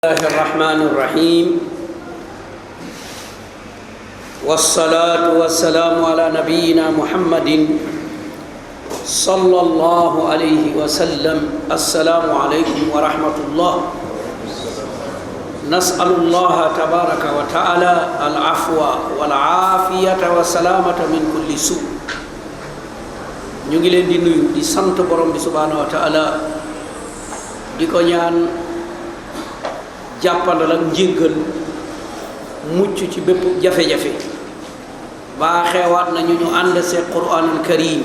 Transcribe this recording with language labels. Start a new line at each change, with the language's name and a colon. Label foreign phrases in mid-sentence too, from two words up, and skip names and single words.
Arabic: الله الرحمن الرحيم والصلاة والسلام على نبينا محمد صلى الله عليه وسلم. السلام عليكم ورحمة الله. نسأل الله تبارك وتعالى العفو والعافية والسلامة من كل سوء.
Wolof: ñu ngi leen di nuyu di sant borom bi
Arabic: سبحانه وتعالى
Wolof: di ko ñaan jàppandal ak njéggal mucc ci bépp jafe-jafe baaxeewaat nañu ñu ànd see
Arabic: القرآن الكريم.